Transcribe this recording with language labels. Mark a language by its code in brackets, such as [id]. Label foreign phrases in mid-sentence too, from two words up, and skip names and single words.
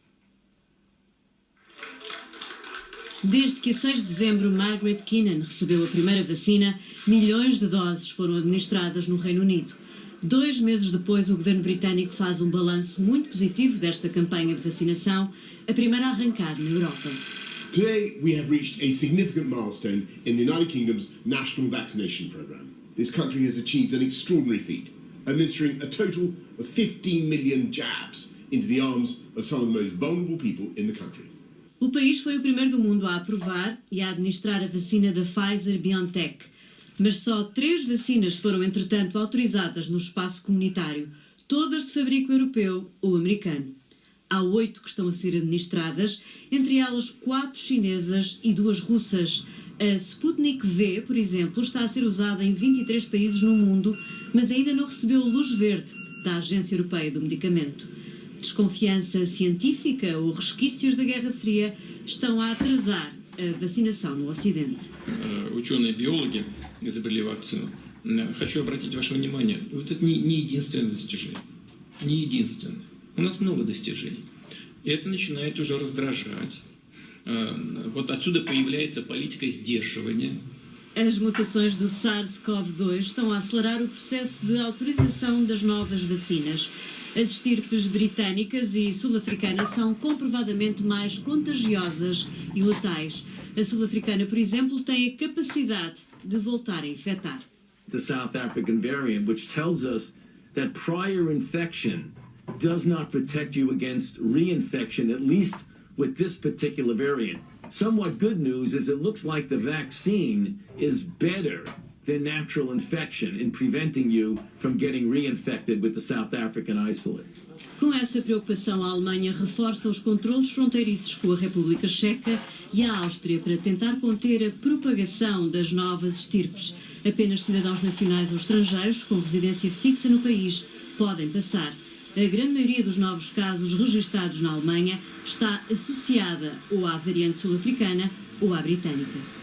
[pt] Desde que a 6 de dezembro Margaret Keenan recebeu a primeira vacina, milhões de doses foram administradas no Reino Unido. 2 meses depois, o governo britânico faz um balanço muito positivo desta campanha de vacinação, a primeira a arrancar na Europa. [en] Today, we have reached a significant milestone in the United Kingdom's national vaccination programme. This country has achieved an extraordinary feat, administering a total of 15 million jabs into the arms of some of the most vulnerable people in the country. [pt] O país foi o primeiro do mundo a aprovar e a administrar a vacina da Pfizer-BioNTech. Mas só 3 vacinas foram, entretanto, autorizadas no espaço comunitário, todas de fabrico europeu ou americano. Há 8 que estão a ser administradas, entre elas 4 chinesas e 2 russas. A Sputnik V, por exemplo, está a ser usada em 23 países no mundo, mas ainda não recebeu luz verde da Agência Europeia do Medicamento. Desconfiança científica ou resquícios da Guerra Fria estão a atrasar a vacinação no Ocidente. [ru] Ученые-биологи изобрели вакцину. Хочу обратить ваше внимание, вот это не единственное достижение. Не единственное. У нас много достижений. И это начинает уже раздражать. Вот отсюда появляется политика сдерживания. [pt] As mutações do SARS-CoV-2 estão a acelerar o processo de autorização das novas vacinas. As estirpes britânicas e sul-africanas são comprovadamente mais contagiosas e letais. A sul-africana, por exemplo, tem a capacidade de voltar a infectar. [en] The South African variant, which tells us that prior infection does not protect you against reinfection, at least with this particular variant. Somewhat good news is it looks like the vaccine is better than natural infection in preventing you from getting reinfected with the South African isolate. [pt] Com essa preocupação, a Alemanha reforça os controlos fronteiriços com a República Checa e a Áustria para tentar conter a propagação das novas estirpes. Apenas cidadãos nacionais ou estrangeiros com residência fixa no país podem passar. A grande maioria dos novos casos registados na Alemanha está associada ou à variante sul-africana ou à britânica.